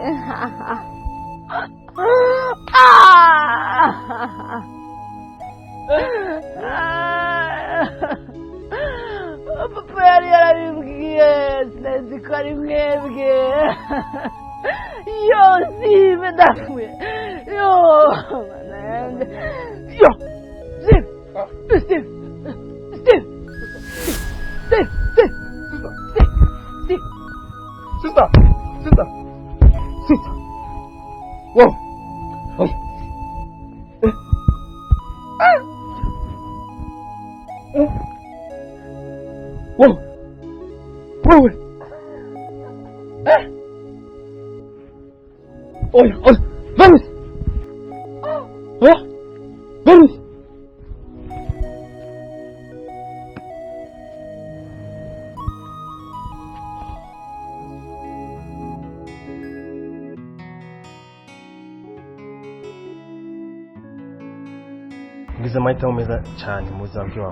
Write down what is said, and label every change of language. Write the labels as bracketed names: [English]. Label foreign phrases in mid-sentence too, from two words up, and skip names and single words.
[Kinyarwanda] Papa yari yarabibwiye, sinzi ko ari mwebwe. Yo, Steve, ndapfuye. Yo, manenge. Yo, Steve, Steve, Steve, Steve, Steve, Steve. [English] Sister. Wow. Oi. Wow. Wewe. Oi. [Spanish] Vamos. Vamos. [Kinyarwanda] ngize amahitamo meza cyane mu buzima bwawe.